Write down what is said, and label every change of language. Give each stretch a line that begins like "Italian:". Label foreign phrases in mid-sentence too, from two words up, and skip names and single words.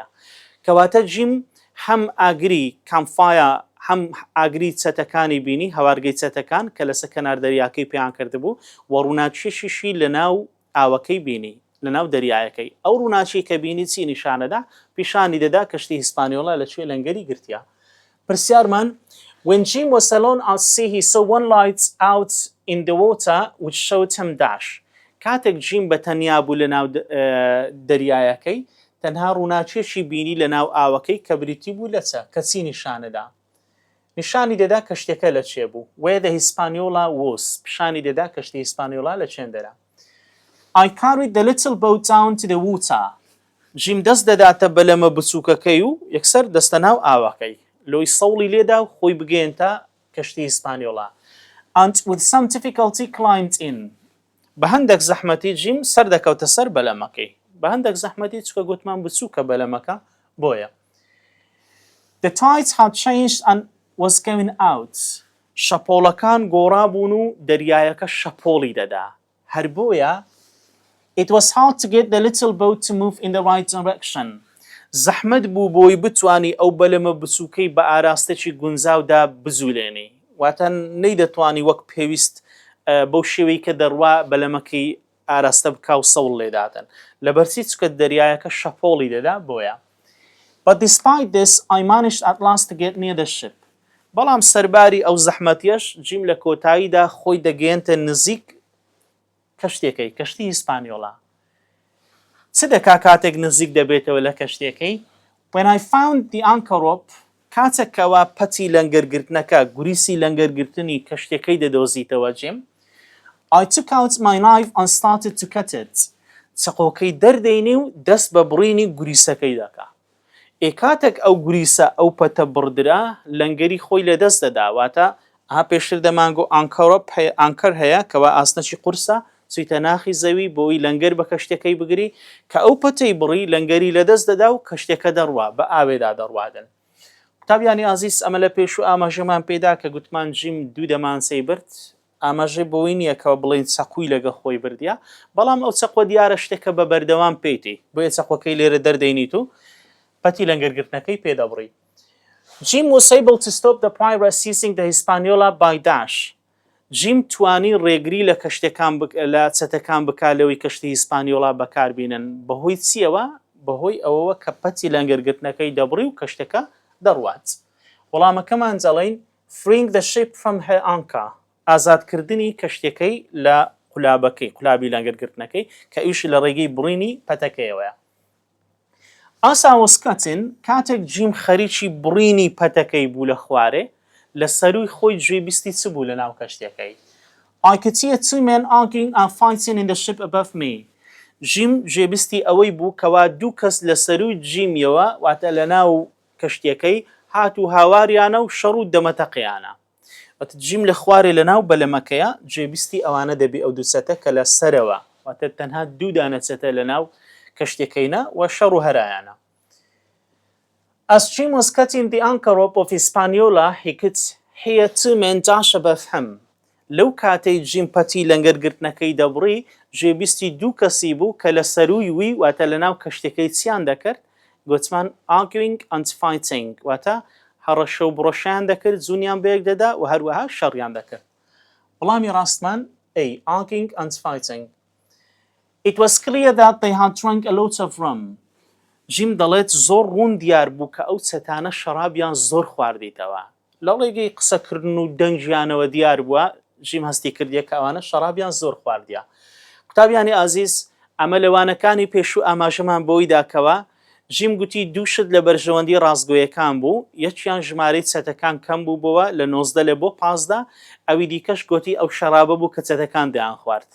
Central Kurdish: کەواتە جیم هەم ئاگری کامفایە هەم ئاگری چەتەکانی بینی هەوارگەی چەتەکان کە لەسەر کەنار دەریاکەی پێیان کردبوو و ڕووناچیەشیشی لەناو ئاوەکەی بینی لەناو دەریایەکەی. ئەو ڕووناچی کە بینی چی نیشانەدا پیشانی دەدا کەشتی هیسپانیۆڵا لەکوێ لەنگەری گرتیا.
English: پرسیارمان when Jim was alone at sea he saw one light out in the water which showed him dash.
Central Kurdish: کاتێک جیم بە تەنیا بوو لەناو دەریایەکەی تەنها ڕووناچیەشی بینی لەناو ئاوەکەی کە بریتی بوو لە چە کە چی نیشانەدا نیشانی دەدا کەشتەکە لە چێ بوو
English: where the Hispaniola was
Central Kurdish: پیشانی دەدا کەشتی هیسپانیۆڵا لە چێندەرا.
English: I carried the little boat down to the water.
Central Kurdish: جیم دەست دەداتە بەلەمە بچووکەکەی و یەکسەر دەستە ناو ئاوەکەی لۆی سەوڵی لێدا و خۆی بگەێنتە کەشتی هیسپانیۆڵا
English: and with some difficulty climbed in.
Central Kurdish: بە هەندێک زەحمەتی جیم سەر دەکەوتە سەر بەلەمەکەی بە هەندێک زەحمەتی چکە گوتمان بچووکە بەلەمەکە بۆیە.
English: The tide had changed and was going out.
Central Kurdish: شەپۆڵەکان گۆڕابوون و دەریایەکە شەپۆڵی دەدا. هەر بۆیە
English: it was hard to get the little boat to move in the right direction.
Central Kurdish: زەحمەت بوو بۆی بتوانی ئەو بەلەمە بچووکەی بە ئاراستەی گونجاودا بزولێنی واتە نەیدەتوانی وەک پێویست بەو شێوەی کە دەڕوا بەلەمەکەی ئاراستە بکا و سەوڵ لێداتن لەبەرچی چکە دەریایەکە شەپۆڵی دەدا بۆیە.
English: But despite this I managed at last to get near the ship.
Central Kurdish: بەڵام سەرباری ئەو زەحمەتیەش جیم لە کۆتاییدا خۆی دەگەێنتە نزیک کەشتێکەی کەشتی هیسپانیۆڵا. چ دەکا کاتێک نزیک دەبێتەوە لە کەشتێکەی
English: when I found the anchor rope
Central Kurdish: کاتێکەوە پەتی لەنگەرگرتنەکە گوریسی لەنگەرگرتنی کەشتەکەی دەدۆزیتەوە جیم
English: I took out my knife and started to cut it.
Central Kurdish: چقۆکەی دەردەینی و دەست بە بڕینی گوریسەکەی دەکا. کاتێک ئەو گوریسە ئەو پەتە بڕدرا لەنگەری خۆی لە دەست دەداواتە ئا پێشتر دەمانگۆ ئانکەر هەیە کەوا ئاسنەی قورسە چیتە ناخی زەوی بۆی لەنگەر بە کەشتەکەی بگری کە ئەو پەتەی بڕی لەنگەری لە دەست دەدا و کەشتەکە دەڕوا بە ئاوێدا دەڕوادن. قوتابیانی ئازیز ئەمە لە پێش و ئاماژەمان پێدا کە گوتمان جیم 2 دەمانچەی برد ئاماژەی بۆی نییە کەەوە بڵین چەقوی لەگە خۆی بردیە بەڵام ئەو چەقوە دیارە شتێکە بە بەردەوام پێیتی بۆیە چەقوەکەی لێرە دەردەینیت و پەتی لەنگەرگرتنەکەی پێدەبڕی.
English: Jim was able to stop the pirate seizing the Hispaniola by Dash.
Central Kurdish: جیم توانی ڕێگری لە کەشتەکان لە چەتەکان بکالەوەی کەشتی هیسپانیۆلا بەکاربینن بەهۆی چیەوە بەهۆی ئەوەوە کە پەتی لەنگەرگرتنەکەی دەبڕی و کەشتەکە دەڕوات. وەڵامەکەمان جەڵین
English: freeing the ship from her anchor
Central Kurdish: ئازادکردنی کەشتەکەی لە قولابەکەی قولابی لەنگەرگرتنەکەی کە ئیشی لە ڕێگەی بڕینی پەتەکەیەوەیە.
English: As I was cutting
Central Kurdish: کاتێک جیم خەریکی بڕینی پەتەکەی بوو لە خوارێ لە سەروی خۆی گوێبیستی چ بوو لە ناو کەشتەکەی.
English: I could see two men arguing and fighting in the ship above me.
Central Kurdish: جیم گوێبیستی ئەوەی بوو کەوا دوو کەس لە سەروی جیمیەوە واتە لە ناو کەشتەکەی هات و هاواریانە و شەڕ و دەمەتەقیانە. واتە جیم لە خوارێ لە ناو بەلەمەکەیە گوێبیستی ئەوانە دەبی ئەو دوو چەتە کە لە سەرەوە واتە تەنها دوو دانە چەتە لە ناو کەشتەکەینە و شەڕ و هەرایانە.
English: As Jim was cutting the anchor rope of Hispaniola, he could hear two men dash above him.
Central Kurdish: لەو کاتەی جیم پەتی لەنگەرگرتنەکەی دەبڕی گوێبیستی دوو کەسی بوو کە لە سەروی وی واتە لە ناو کەشتەکەی چیان دەکرد گوتمان
English: arguing and fighting
Central Kurdish: واتە هەڕەشە و بڕۆشیان دەکرد زوونیان بەیەک دەدا و هەروەها شەڕیان دەکرد. وەڵامی ڕاستمان
English: arguing and fighting. It was clear that they had drunk a lot of rum.
Central Kurdish: جیم دەڵێت زۆر ڕوون دیار بوو کە ئەو چەتانە شەرابیان زۆر خواردیتەوە. لە ڕێگەی قسەکردن و دەنگیانەوە دیار بووە جیم هەستی کردیە کە ئەوانە شەرابیان زۆر خواردیە. قوتابیانی ئازیز ئەمە لەوانەکانی پێشوو ئاماژەمان بۆی داکەوە جیم گوتی دووشت لە بەرژەوەندی ڕاستگۆیەکان بوو یەکیان ژمارەی چەتەکان کەم بوو بووە لە 19 لە بۆ 15 ئەوی دیکەش گوتی ئەو شەرابە بوو کە چەتەکان دەیان خوارد.